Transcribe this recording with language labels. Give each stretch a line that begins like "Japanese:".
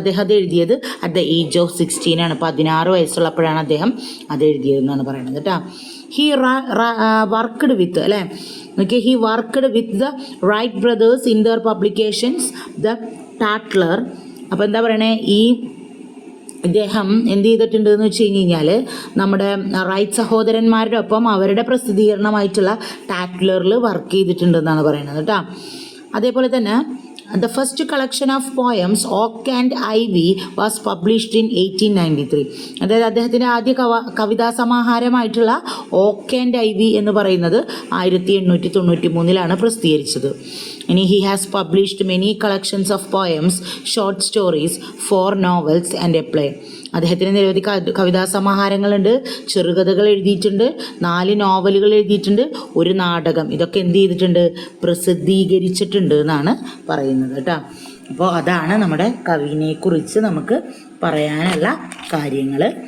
Malayalam: അദ്ദേഹം അത് എഴുതിയത്
English: at the age of 16
Malayalam: ആണ്. 16 വയസ്സുള്ളപ്പോഴാണ് അദ്ദേഹം അത് എഴുതിയതെന്നാണ് പറയുന്നത് കേട്ടോ.
English: He worked with he worked with the Wright brothers in their publications, the Tatler.
Malayalam: അപ്പോൾ എന്താ പറയണേ, ഈ ഇദ്ദേഹം എന്ത് ചെയ്തിട്ടുണ്ട് എന്ന് വെച്ച് കഴിഞ്ഞാൽ നമ്മുടെ റൈറ്റ് സഹോദരന്മാരുടെ ഒപ്പം അവരുടെ പ്രസിദ്ധീകരണമായിട്ടുള്ള ടാറ്റ്ലറിൽ വർക്ക് ചെയ്തിട്ടുണ്ടെന്നാണ് പറയുന്നത് കേട്ടോ. അതേപോലെ തന്നെ
English: the first collection of poems Oak and Ivy was published in 1893.
Malayalam: അതായത് അദ്ദേഹത്തിൻ്റെ ആദ്യ കവിതാ സമാഹാരമായിട്ടുള്ള ഓക്ക് ആൻഡ് ഐവി എന്ന് പറയുന്നത് 1893 പ്രസിദ്ധീകരിച്ചത്.
English: ഇനി he has published many collections of poems, short stories, 4 novels and a play.
Malayalam: അദ്ദേഹത്തിന് നിരവധി കവിതാ സമാഹാരങ്ങളുണ്ട്, ചെറുകഥകൾ എഴുതിയിട്ടുണ്ട്, 4 നോവലുകൾ എഴുതിയിട്ടുണ്ട്, ഒരു നാടകം. ഇതൊക്കെ എന്ത് ചെയ്തിട്ടുണ്ട്, പ്രസിദ്ധീകരിച്ചിട്ടുണ്ട് എന്നാണ് പറയുന്നത് കേട്ടോ. അപ്പോൾ അതാണ് നമ്മുടെ കവിനെക്കുറിച്ച് നമുക്ക് പറയാനുള്ള കാര്യങ്ങൾ.